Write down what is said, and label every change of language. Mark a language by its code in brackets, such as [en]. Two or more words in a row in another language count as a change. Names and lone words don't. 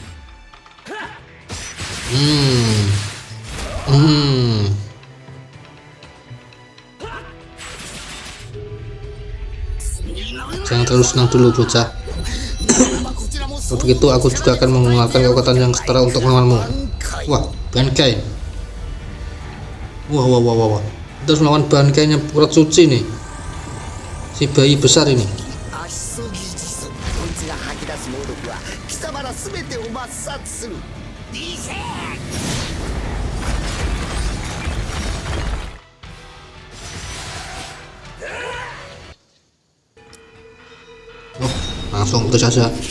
[id] Jangan terlalu senang dulu bocah. Kalau begitu aku juga akan mengeluarkan kekuatan yang setara untuk melawanmu. Wah, Bankai. Wah. Kita harus melawan Bankainya Purat Suci nih. Si bayi besar ini. [ja] 足そぎ地蔵こいつが吐き出す猛毒は貴様ら全てを抹殺するリセ [id] Oh, langsung itu saja.